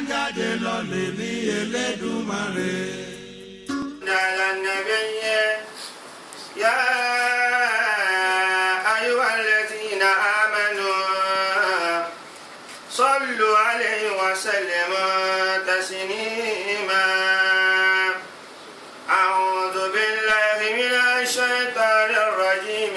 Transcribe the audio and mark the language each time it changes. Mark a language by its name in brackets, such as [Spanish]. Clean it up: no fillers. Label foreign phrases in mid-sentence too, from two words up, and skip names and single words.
[Yoruba] jáde lọ lè ní Elédùmarè. Dàlà nàbẹ́yẹ [Arabic] يا أيها الذين آمنوا صلوا عليه وسلموا تسليما. أعوذ بالله من الشيطان الرجيم.